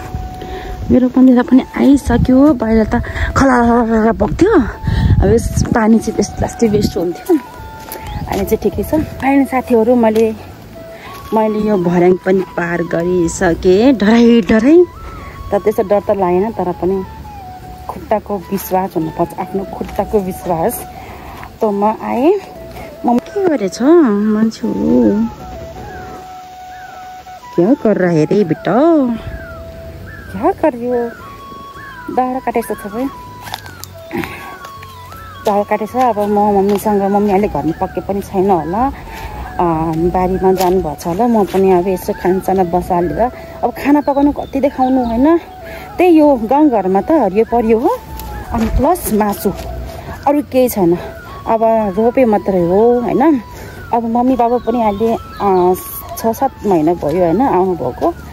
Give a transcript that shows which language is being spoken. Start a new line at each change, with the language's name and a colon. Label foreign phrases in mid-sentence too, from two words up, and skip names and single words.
Nepali: बाहिर त खला बग्थ्यो अब यस पानी चाहिँ त्यस्तो वेस्ट हुन्थ्यो अहिले चाहिँ ठिकै छ अहिले साथीहरू मैले यो भर्याङ पनि पार गरिसकेँ डराइ तर त्यस्तो डर त लागेन तर पनि खुट्टाको विश्वास हुनुपर्छ आफ्नो खुट्टाको विश्वास त म आएँ म के गरेछ मान्छे
Hindi: क्या कर रहा है रे बेटा क्या कर रही हो
Nepali: दाउरा काटेछ सबै दाउरा काटेछ अब म मम्मीसँग मम्मी अहिले घरमा पक्के पनि छैन होला बारीमा जानुभएको छ होला म पनि अब यसो खानसाना बसालेर अब खाना पकाउनु कति देखाउनु होइन त्यही यो गाउँघरमा त हरियो परियो हो अनि प्लस मासु अरू केही छैन अब रोपे मात्रै हो होइन अब मम्मी बाबा पनि अहिले 6-7 महिना भयो होइन आउनुभएको